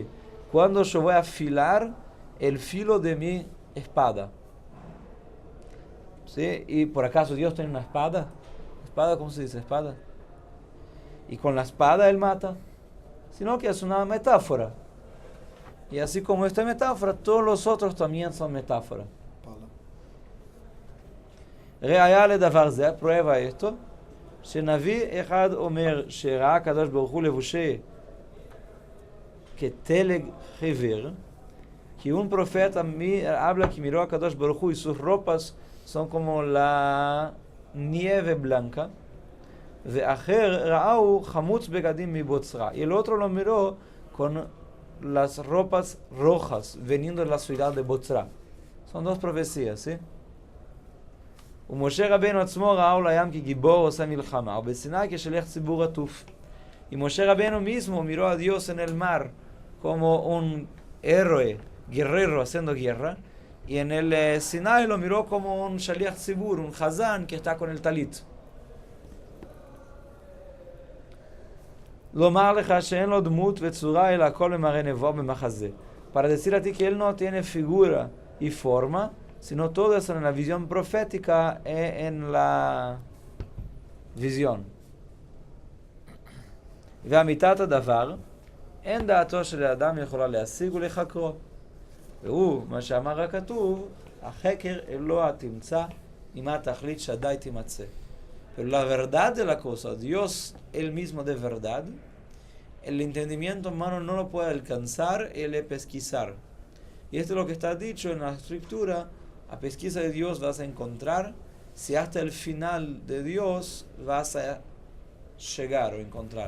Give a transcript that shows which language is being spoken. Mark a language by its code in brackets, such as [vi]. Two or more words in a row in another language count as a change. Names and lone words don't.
[es] Cuando yo voy a afilar el filo de mi espada. ¿Sí? ¿Y por acaso Dios tiene una espada? ¿Espada? ¿Cómo se dice? ¿Espada? Y con la espada Él mata. Sino que es una metáfora. Y así como esta metáfora, todos los otros también son metáforas. [he] ראיה לדבר זה, [es] prueba esto, [he] שנביא אחד אומר שראה הקדוש ברוך הוא לבושי כתלג חיוור, [es] que un profeta habla que miró a [he] קדוש ברוך הוא [es] y sus ropas son como la nieve blanca, [he] ואחר ראהו חמוץ בגדים מבוצרה, [es] y el otro lo miró con las ropas rojas veniendo de la ciudad de Botzra. Son dos profecías, ¿sí? [he] ומשה רבנו עצמו ראהו לים כגיבור עושה מלחמה, ובסיני כשליח ציבור עטוף. [es] Y Moshe Rabbeinu mismo miró a Dios en el mar como un héroe, guerrero haciendo guerra, y en el Sinai lo miró como un [he] שליח ציבור, [es] un hazán que está con el talit. [he] לומר לך שאין לו דמות וצורה אלא הכל במראה נבו במחזה. [es] Para decir a ti que él no tiene figura y forma, sino todo eso en la visión profética y en la visión. [he] ואמיתת הדבר, אין דעתו של האדם יכולה להשיג ולחקרו. והוא, מה שאמר הכתוב, החקר אלוה תמצא, עמה תחליט שדי תימצא. [es] Pero la verdad de la cosa, Dios él mismo de verdad, el entendimiento humano no lo puede alcanzar y le pesquisar. Y esto es lo que está dicho en la escritura, a pesquisa de Dios vas a encontrar si hasta el final de Dios vas a llegar o encontrar.